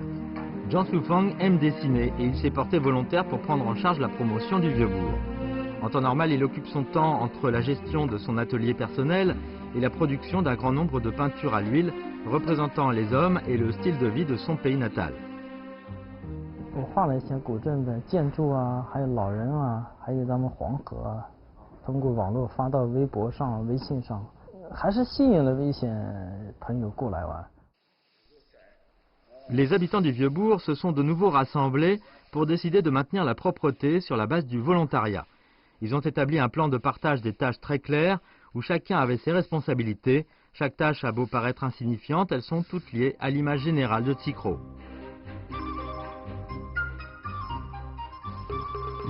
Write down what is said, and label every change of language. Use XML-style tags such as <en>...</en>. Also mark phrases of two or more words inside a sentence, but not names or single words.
<fr>Zhang Sufang aime dessiner et il s'est porté volontaire pour prendre en charge la promotion du vieux bourg. En temps normal, il occupe son temps entre la gestion de son atelier personnel et la production d'un grand nombre de peintures à l'huile représentant les hommes et le style de vie de son pays natal.</fr> <zh>我画了一些古镇的建筑啊，还有老人啊，还有咱们黄河啊，通过网络发到微博上、微信上，还是吸引了一些朋友过来玩。</zh> <fr>Les habitants du vieux bourg se sont de nouveau rassemblés pour décider de maintenir la propreté sur la base du volontariat. Ils ont établi un plan de partage des tâches très clair où chacun avait ses responsabilités. Chaque tâche a beau paraître insignifiante, elles sont toutes liées à l'image générale de Tsikro.</fr>